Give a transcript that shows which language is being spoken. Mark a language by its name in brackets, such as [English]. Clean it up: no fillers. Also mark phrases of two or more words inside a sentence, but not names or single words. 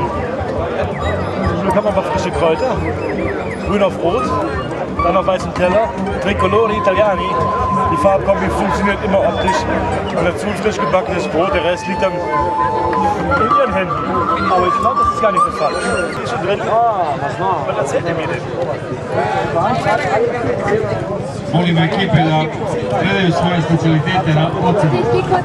[German] Hier kann man mal frische Kräuter, grün auf rot, dann auf weißem Teller, [Italian] Tricolori Italiani. [German] Die Farbkombi funktioniert immer optisch. Und dazu frisch gebackenes Brot, der Rest liegt dann in ihren Händen. Aber ich glaube, das ist gar nicht so falsch. Die ist schon drin. Was erzählt ihr mir denn? [Serbian] Molimo ekipe da gledaju svoje specialitete na ocenu.